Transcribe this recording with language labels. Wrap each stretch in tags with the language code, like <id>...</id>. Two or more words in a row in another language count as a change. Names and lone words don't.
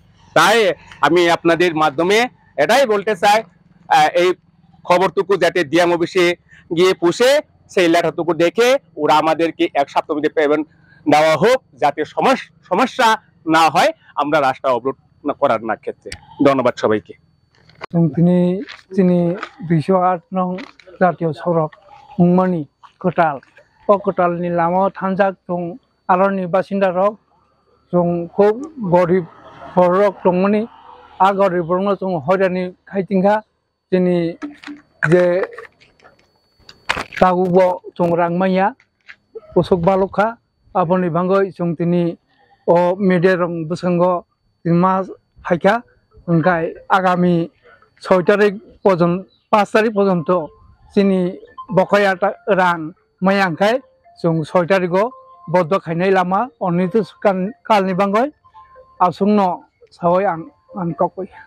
<bn>তাই আমি আপনাদের মাধ্যমে এটাই বলতে চাই, এই খবরটুকু যাতে</bn> <en>DM officeে</en> <bn>গিয়ে পুষে সেই লেটারটুকু দেখে ওরা আমাদেরকে 1 সপ্তাহের মধ্যে পেমেন্ট দেওয়া হোক, যাতে সমস্যা না হয় আমরা রাস্তা অবরোধ করার না ক্ষেত্রে। ধন্যবাদ সবাইকে।</bn> <trk>তিনি 208 নং জাতীয় সড়ক মুংমানি কোটাল কোটালनि लामा थांजाक जों आरनि बासिन्दा रक जों खूब गरीब रक दंमोनि आ गरीबनो जों हयरानि खायथिंखा जोंनि जे दागुबो जों रांमाया उसक बालखा आबनि बांगै जों दिनै अ मेडेरं बसंगो मा फायखा ओंखाय आगामी 6 तारिख पर्यन्त 5 तारिख पर्यन्त जोंनि बकाया रां मायांखाय जों 6 तारिखआव बद्द खायनाय लामा अनिर्दिष्ट कालनि बांगै आसुंनो सावै आं कपै।</trk>